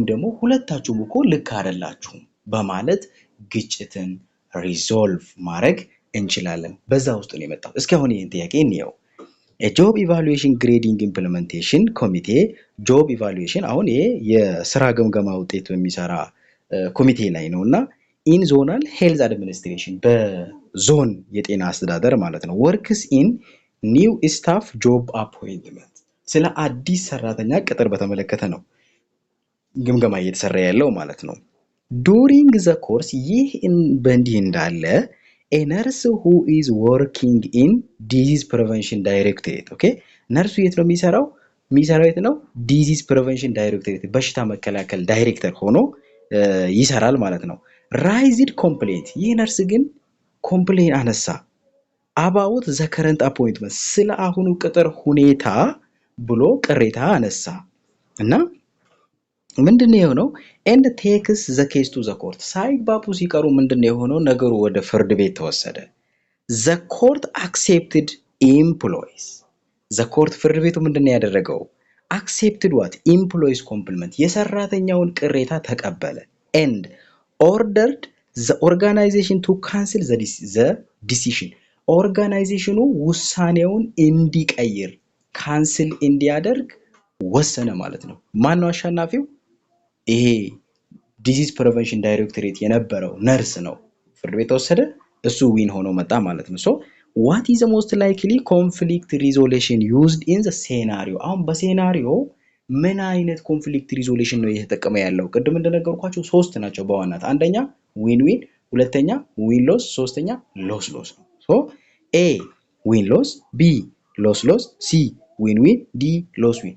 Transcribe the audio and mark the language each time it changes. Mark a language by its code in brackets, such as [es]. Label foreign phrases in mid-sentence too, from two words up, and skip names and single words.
[am] ደግሞ ሁለታችሁም እኮ ልክ አይደላችሁም በማለት ግጭትን ሪዞልቭ ማድረግ እንችላለን። በዛ ውስጥ ነው የመጣው። እስኪ አሁን ይህን ጥያቄ እንየው። [en] job evaluation grading implementation committee job evaluation [am] አሁን ይሄ የስራ ግምገማ ውጤት በሚሰራ ኮሚቴ ላይ ነው እና [en] in zonal health administration [am] በዞን የጤና አስተዳደር ማለት ነው። [en] works in new staff job appointment [am] ስለ አዲስ ሰራተኛ ቅጥር በተመለከተ ነው ግምገማ እየተሰራ ያለው ማለት ነው። [en] during the course [am] ይህ በእንዲህ እንዳለ [en] a nurse who is working in disease prevention directorate [am] ኦኬ ነርሱ የት ነው የሚሰራው የት ነው [en] disease prevention directorate [am] በሽታ መከላከል ዳይሬክተር ሆኖ ይሰራል ማለት ነው። [en] raised complaint [am] ይህ ነርስ ግን ኮምፕሌን አነሳ [en] about the current appointment [am] ስለ አሁኑ ቅጥር ሁኔታ ብሎ ቅሬታ አነሳ እና ምንድነው የሆነው [en] and takes the case to the court [am] ሳይግባቡ ሲቀሩ ምንድነው የሆነው ነገሩ ወደ ፍርድ ቤት ተወሰደ። [en] the court accepted employees the court [am] ፍርድ ቤቱ ምንድነው ያደረገው [en] accepted what employees complaint [am] የሰራተኛውን ቅሬታ ተቀበለ [en] and ordered the organization to cancel the decision [am] ኦርጋናይዜሽኑ ውሳኔውን እንዲቀይር ካንስል እንዲያደርግ ወሰነ ማለት ነው። ማን ነው አሸናፊው? ይሄ ዲዚዝ ፕሪቨንሽን ዳይሬክቶሬት የነበረው ነርስ ነው። ፍርድ ቤት ተወሰደ፣ እሱ ዊን ሆኖ መጣ ማለት ነው። ሶ [en] what is the most likely conflict resolution used in the scenario [am] አሁን በሴናሪዮ ምን አይነት [en] conflict resolution [am] ነው እየተጠቀመ ያለው? ቅድም እንደነገርኳችሁ ሶስት ናቸው በዋናነት። አንደኛ [en] win win፣ [am] ሁለተኛ [en] win lose፣ [am] ሶስተኛ [en] lose lose [am] ነው። ሶ A [en] win lose፣ [am] B [en] lose lose፣ [am] C [en] win win፣ [am] D [en] lose win።